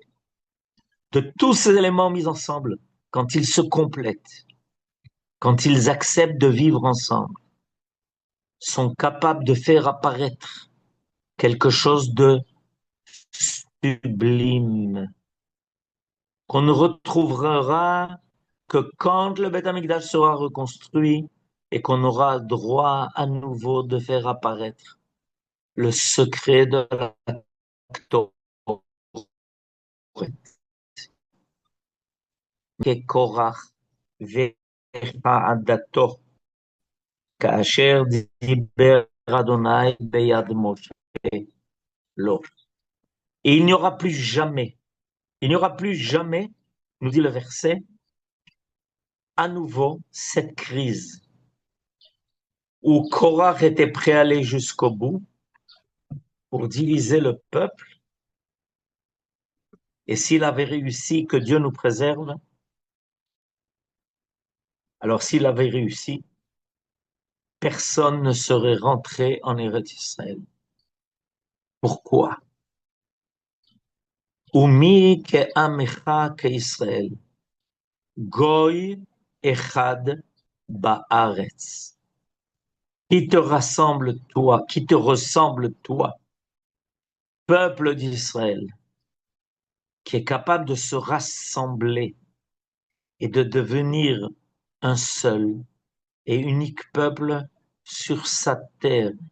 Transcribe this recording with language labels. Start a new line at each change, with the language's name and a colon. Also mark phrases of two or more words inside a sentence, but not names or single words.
French: De tous ces éléments mis ensemble, quand ils se complètent, quand ils acceptent de vivre ensemble, sont capables de faire apparaître quelque chose de sublime, qu'on ne retrouvera que quand le
Hebrew: בית המקדש
French: sera reconstruit et qu'on aura droit à nouveau de faire apparaître le secret de la Torah.
Hebrew: כקורח ועדתו, כאשר דיבר אדוני ביד משה לו.
French: Et il n'y aura plus jamais, nous dit le verset, à nouveau cette crise où Korach était prêt à aller jusqu'au bout pour diviser le peuple. Et s'il avait réussi, que Dieu nous préserve, alors s'il avait réussi, personne ne serait rentré en Eretz Israël. Pourquoi?
Hebrew: ומי כעמך כישראל, גוי אחד בארץ.
French: Qui te rassemble toi, qui te ressemble toi, peuple d'Israël, qui est capable de se rassembler et de devenir un seul et unique peuple sur sa terre.